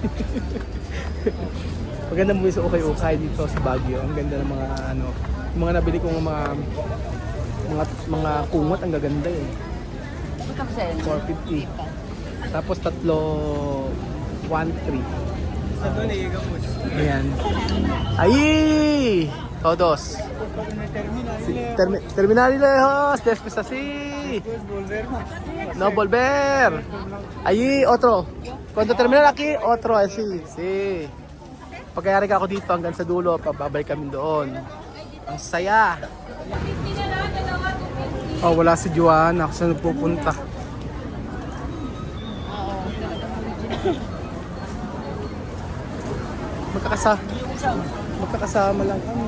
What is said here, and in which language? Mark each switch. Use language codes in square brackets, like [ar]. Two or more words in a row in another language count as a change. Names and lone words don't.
[tl] Maganda mo sa Okay dito sa Baguio. Ang ganda ng mga yung mga nabili kong mga kumot, ang gaganda eh. 450. Tapos tatlo 1.3. Ayan. Ay! [es] Todos. Terminal lejos, después así. No volver. Allí otro. Cuando terminar aquí, otro así. Sí. [tl] Pagkayari ka ako dito hanggang sa dulo, pababalik kami doon. Ang saya. Oh, wala si Joanna. Saan pupunta? Magkakasama lang kami.